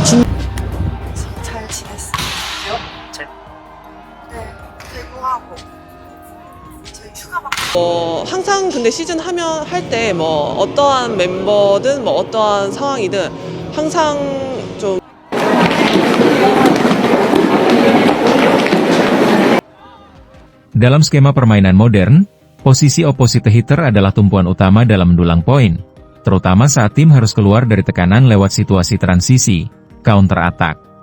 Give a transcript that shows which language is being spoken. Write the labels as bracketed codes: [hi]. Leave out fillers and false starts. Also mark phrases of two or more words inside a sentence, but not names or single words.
[ko] 잘 지냈어요. 네, 대구하고 저희 휴가 막 항상 근데 시즌 하면 할 때 뭐 어떠한 멤버든 뭐 어떠한 상황이든 항상 좀 [id] Dalam skema permainan modern, posisi [en] opposite hitter [id] adalah tumpuan utama dalam mendulang poin, terutama saat tim harus keluar dari tekanan lewat situasi transisi, [en] counter attack.